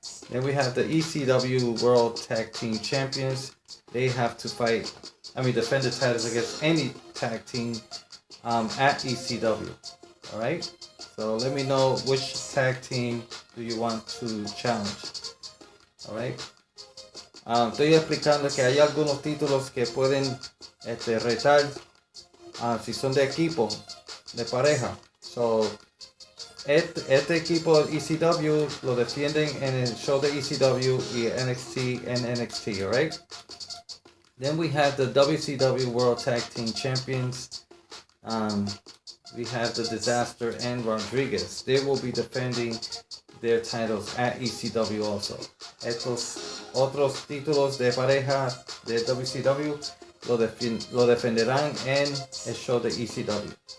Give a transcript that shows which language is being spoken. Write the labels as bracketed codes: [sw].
[en] Then we have the ECW World Tag Team Champions. They have to defend the titles against any tag team at ECW. Alright? So let me know which tag team do you want to challenge. Alright? [es] Estoy explicando que hay algunos títulos que pueden retar si son de equipo, de pareja. So, este equipo ECW lo defienden en el show de ECW y NXT [en] and NXT, alright? Then we have the WCW World Tag Team Champions. We have the Disaster and Rodriguez. They will be defending their titles at ECW also. [es] Estos otros títulos de pareja de WCW lo defenderán en el show de ECW.